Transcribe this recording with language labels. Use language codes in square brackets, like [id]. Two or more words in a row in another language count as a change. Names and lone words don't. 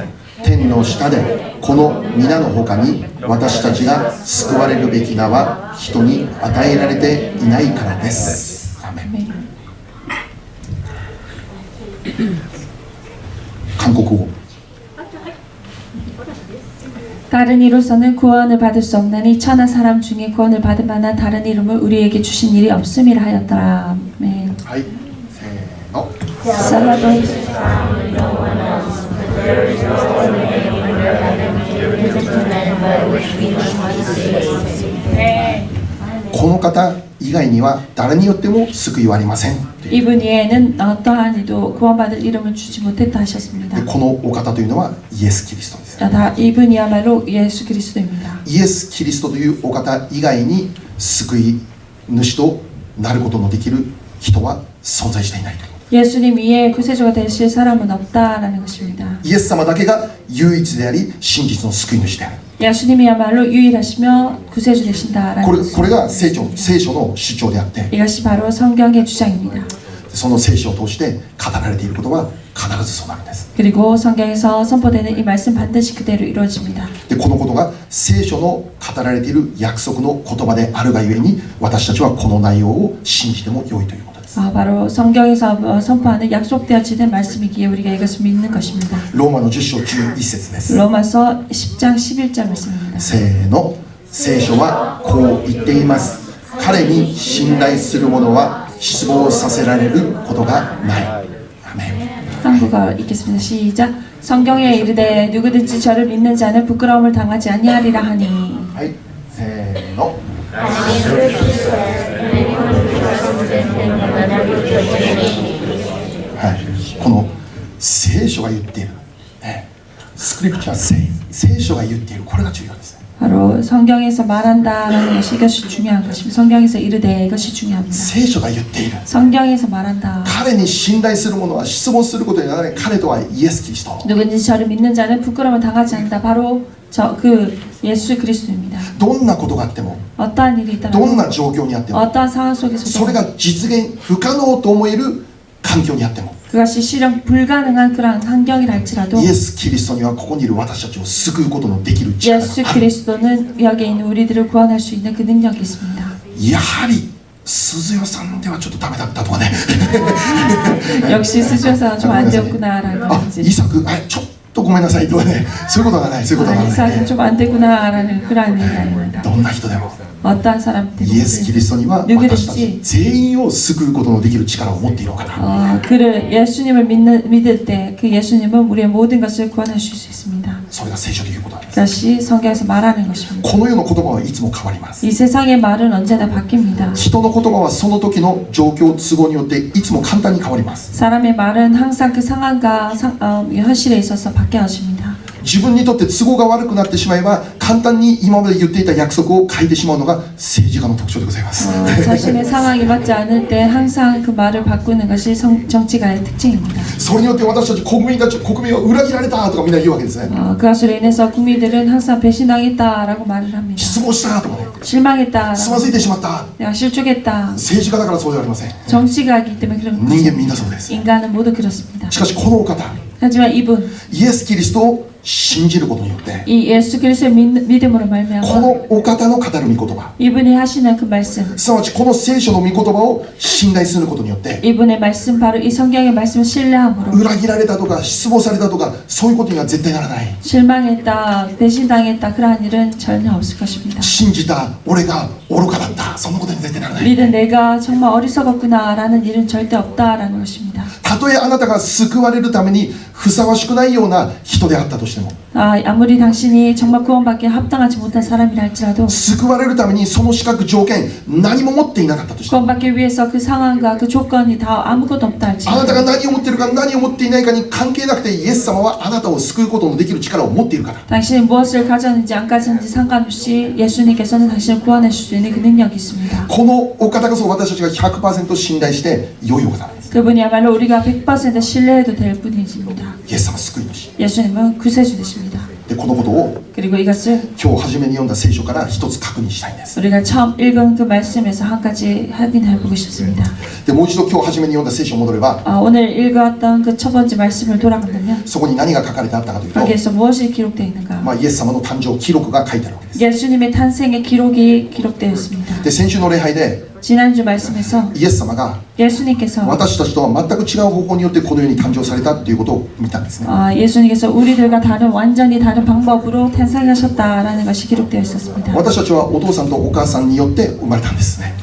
[ja] 天の下でこの皆の他に私たちが救われるべき名は人に与えられていないからです。アーメン。韓国語。 [ko] 다른 이로서는 구원을 받을 수 없나니 천하 사람 중에 구원을 받을 만한 다른 이름을 우리에게 주신 일이 없음이라 하였더라. 아멘. [ja] はい、せーの。 살라도 この方以外には誰によっても救いはありません。 [ko] 이분 외에는 어떠한 이도 구원받을 이름을 주지 못했다 하셨습니다. [ja] でこのお方というのはイエス・キリストです。 [ko] 이분이야말로 예수 그리스도입니다. [ja] イエス・キリストというお方以外に救い主となることのできる人は存在していないということ。 [ko] 예수님 위에 구세주가 되실 사람은 없다라는 것입니다. [ja] イエス様だけが唯一であり真実の救い主である。 [ko] 예수님이야말로 유일하시며 구세주 되신다라는 [ja] これ [ko] 것입니다. [ja] が聖書の主張であって、 [ko] 이것이 바로 성경의 주장입니다. [ja] その聖書を通して語られていることは必ずそうなるんです。 [ko] 그리고 성경에서 선포되는 이 말씀 반드시 그대로 이루어집니다. [ja] でこのことが聖書の語られている約束の言葉であるがゆえに私たちはこの内容を信じても良いということです。 [ko] 바로 성경에서 선포하는 약속되어지는 말씀이기에 우리가 이것을 믿는 것입니다. [ja] ローマの10章11節です。 [ko] 로마서 10장 11절 말씀입니다. [ja] せーの。聖書はこう言っています。彼に信頼する者は失望させられることがない。アーメン。 [ko] 한국어 읽겠습니다. 시작. 성경에 이르되 누구든지 저를 믿는 자는 부끄러움을 당하지 아니하리라 하니. [ja] はい、せーの。はい、この聖書が言っている、スクリプチャー聖書が言っている、これが重要です。 [ko] 바로 성경에서 말한다라는 것이 이것이 중요한 것입니다. 성경에서 이르되 이것이 중요합니다. [ja] 聖書が言っている。 [ko] 성경에서 말한다. [ja] 彼に信頼する者は失望することにならない。彼とはイエス・キリスト。 [ko] 누구든지 저를 믿는 자는 부끄러움을 당하지 않는다. 바로 예수 그리스도입니다. [ja] どんなことがあっても、 [ko] 어떠한 일이 있다면 [ja] どんな状況にあっても、 [ko] 어떠한 상황 [ja] そ [ko] 속에서도 [ja] れが実現不可能と思える環境にあっても、 [ko] 그것이 실현 불가능한 그러한 환경이라 할지라도 [ja] イエス・キリストにはここにいる私たちを救うことのできる力が [ko] 예수 [ja] ある。 [ko] 그리스도는 여기에 있는 우리들을 구원할 수 있는 그 능력이 있습니다. [ja] やはり鈴代さんではちょっとダメだったとかね。 [ko] 역시 스주어서는 좀 안 되었구나라는 あ、 건지 [ja] イサク、ちょっとごめんなさいとかね、そういうことがない、そういうことがない。 [ko] 이삭은 좀 안 되구나라는 그런 일이 아닙니다. [ja] どんな人でも [ko] 어떠한 사람 [ja] イエス・キ [ko] 때문에 [ja] リストには私たち全員を救うことのできる力を持っているお方。 [ko] 그를 예수님을 믿을 때 그 예수님은 우리의 모든 것을 구원하실 수 있습니다. [ja] それが聖書ということなんです。 [ko] 그것이 성경에서 말하는 것입니다. [ja] この世の言葉はいつも変わります。 [ko] 이 세상의 말은 언제나 바뀝니다. [ja] 人の言葉はその時の状況都合によっていつも簡単に変わります。 [ko] 사람의 말은 항상 그 상황과 현실에 있어서 바뀌어집니다. [ja] 自分にとって都合が悪くなってしまえば簡単に今まで言っていた約束を変えてしまうのが政治家の特徴でございます。 [ko] 자신의 상황이 맞지 않을 때 항상 그 말을 바꾸는 것이 정치가의 특징입니다. [ja] それによって私たち国民は裏切られたとかみんな言うわけですね。 [ko] 그것으로 인해서 국민들은 항상 배신당했다라고 말을 합니다. [ja] 失望したとかね、 [ko] 실망했다. [ja] つまずいてしまった。 [ko] 내가 실족했다. [ja] 政治家だからそうじゃありません。 [ko] 정치가이기 때문에 그런 [ja] 人間みんなそうです。 [ko] 인간은 모두 그렇습니다. [ja] しかしこのお方、 [ko] 하지만 이분, [ja] イエス・キリストを信じることによって、 [ko] 이 예수 그리스도의 믿음으로 [ja] こ [ko] 말미암아 [ja] のお方の語る御言葉、 [ko] 이분이 하시는 그 말씀, [ja] すなわちこの聖書の御言葉を信頼することによって、 [ko] 이분의 말씀, 바로 이 성경의 말씀을 신뢰함으로 [ja] 裏切られたとか失望されたとかそういうことには絶対ならない。 [ko] 실망했다, 배신당했다 그러한 일은 전혀 없을 것입니다. [ja] 信じた俺が愚かだった、そんなことに絶対ならない。 [ko] 믿은 내가 정말 어리석었구나라는 일은 절대 없다라는 것입니다. [ja] たとえあなたが救われるためにふさわしくないような人であったとしても、 [ko] 아무리 당신이 정말 구원받기에 합당하지 못한 사람이라 할지라도 [ja] 救われるためにその資格条件何も持っていなかったとしても、 [ko] 구원받기 위해서 그 상황과 그 조건이 다 아무것도 없다 [ja] あなたが [ko] 할지라도 [ja] 何を持っているか何を持っていないかに関係なくて、イエス様はあなたを救うことのできる力を持っているから。 [ko] 당신이 무엇을 가졌는지 안 가졌는지 상관없이 예수님께서는 당신을 구원해 줄 수 있는 그 능력이 있습니다. [ja] このお方こそ私たちが 100% 信頼して良いお方なんです。 [ko] 그분이야말로 우리가 100% 신뢰해도 될 분이십니다. [ja] イエス様救い主 [ko] 예수님은 구세주 되십니다. [ja] で、このことを [ko] 그리고 이것을 [ja] 今日初めに読んだ聖書から一つ確認したいんです。 [ko] 우리가 처음 읽은 그 말씀에서 한 가지 확인해보고 싶습니다. [ja] で、もう一度今日初めに読んだ聖書を戻れば、 [ko] 오늘 읽었던 그 첫 번째 말씀을 돌아간다면 [ja] そこに何が書かれてあったかというと、 [ko] 거기에서 무엇이 기록되어 있는가? [ja] イエス様の誕生記録が書いてあるわけです。 [ko] 예수님의 탄생의 기록이 기록되어 있습니다. [ja] で、先週の礼拝で [ko] 지난주 말씀에서 [ja] イエス様が [ko] 예수님께서 [ja] 私たちとは全く違う方法によってこの世に誕生されたということを見たんですね。 [ko] 예수님께서 우리들과 완전히 다른 방법으로 탄생하셨다라는 것이 기록되어 있었습니다. [ja] 私たちはお父さんとお母さんによって生まれたんですね。